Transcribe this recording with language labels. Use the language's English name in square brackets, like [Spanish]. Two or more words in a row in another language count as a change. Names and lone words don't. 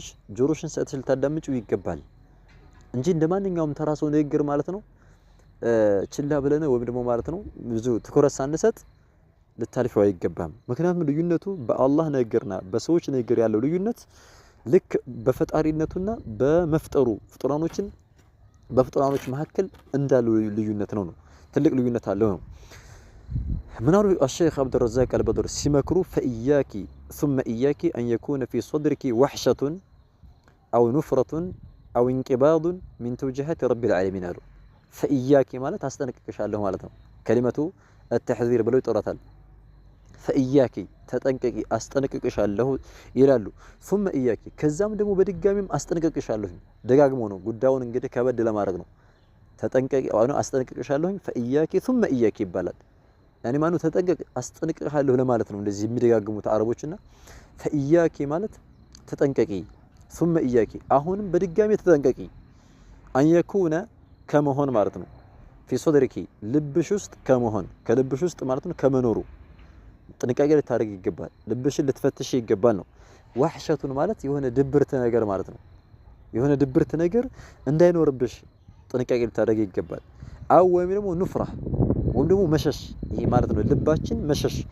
[Amharic] ጆሮሽን ሰጥተሽ ልታዳምጪው ይገባል እንጂ እንደ ማንኛውም ተራ ሰው ንግግር ማለት ነው ችላ ብለን ወይም ደግሞ ማለት ነው ብዙ ትኩረት ሳንሰጥ ልታልፈው አይገባም። ምክንያቱም ልዩነቱ በአላህ ንግግርና በሰዎች ንግግር ያለው ልዩነት ልክ በፈጣሪነቱና በመፍጠሩ ፍጡራኖችን በፍጡራኖች መካከል እንዳለው ልዩነት ነው። ትልቅ ልዩነት አለው ነው። ምናሉ الشيخ عبد الرزاق البدر ሲመክሩ [Arabic] فإياك ثم إياك أن يكون في صدرك وحشة أو نفرة أو انقباض من توجيهات رب العالمين [Amharic] አሉ። فإياك ማለት አስጠነቅቅሻለሁ ማለት ነው። [Arabic] كلمة التحذير [Amharic] ብለው ይጠራታል። فإياك ተጠንቀቂ አስጠነቅቅሻለሁ ይላሉ። [Arabic] ثم إياك [Amharic] ከዛም ደግሞ በድጋሚም አስጠነቅቅሻለሁ ደጋግሞ ነው ጉዳዩን እንግዲህ ከበድ ለማድረግ ነው። ተጠንቀቂ አስጠነቅቅሻለሁ [Arabic] فإياك ثم إياك [Amharic] ይባላል። ያኔ ማኑ ተጠንቀቅ አስጠነቅቅሃለሁ ለማለት ነው። እንደዚህ የሚደጋግሙት አረቦችና فإياك ማለት ተጠንቀቂ [Arabic] ثم إياك [Amharic] አሁንም በድጋሚ ተጠንቀቂ [Arabic] أن يكون [Amharic] ከመሆን ማለት ነው። [Arabic] في صدرك [Amharic] ልብሽ ውስጥ ከመሆን ከልብሽ ውስጥ ማለት ነው ከመኖሩ ጥንቃቄ ልታደርግ ይገባል። ልብሽን ልትፈትሽ ይገባል ነው። ወህሸቱን ማለት የሆነ ድብርት ነገር ማለት ነው። የሆነ ድብርት ነገር እንዳይኖርብሽ ጥንቃቄ ልታደርግ ይገባል። አው ወይም ደግሞ ኑፍራ ወይም ደግሞ መሸሽ ይሄ ማለት ነው። ልባችን መሸሽ